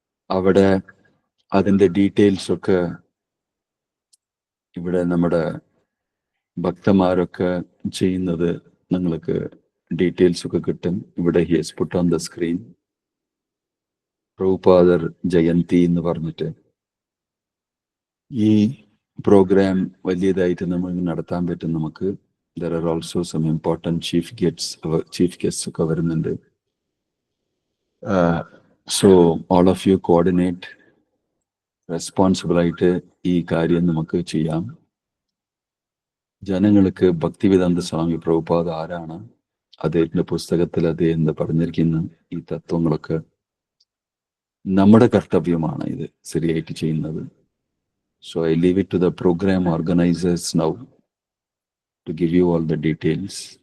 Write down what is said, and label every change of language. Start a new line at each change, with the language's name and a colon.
Malayalam: അവിടെ അതിൻ്റെ ഡീറ്റെയിൽസ് ഒക്കെ ഇവിടെ നമ്മുടെ ഭക്തന്മാരൊക്കെ ചെയ്യുന്നത് നിങ്ങൾക്ക് ഡീറ്റെയിൽസ് ഒക്കെ കിട്ടും. ഇവിടെ
English: he has put on the screen
Malayalam: പ്രഭുപാദർ Jayanti എന്ന് പറഞ്ഞിട്ട് ഈ പ്രോഗ്രാം വലിയതായിട്ട് നമ്മൾ നടത്താൻ പറ്റും.
English: നമുക്ക് there are also some important chief guests
Malayalam: ഒക്കെ വരുന്നുണ്ട്.
English: So all of you coordinate,
Malayalam: responsible ആയിട്ട് ഈ കാര്യം നമുക്ക് ചെയ്യാം. ജനങ്ങൾക്ക് ഭക്തിവേദാന്ത സ്വാമി പ്രഭുപാദ ആരാണ്, അദ്ദേഹത്തിന്റെ പുസ്തകത്തിൽ അദ്ദേഹം പറഞ്ഞിരിക്കുന്ന ഈ തത്വങ്ങളൊക്കെ നമ്മുടെ കർത്തവ്യമാണ് ഇത് ശരിയായിട്ട് ചെയ്യുന്നത്.
English: So I leave it to the program organizers now to give you all the details.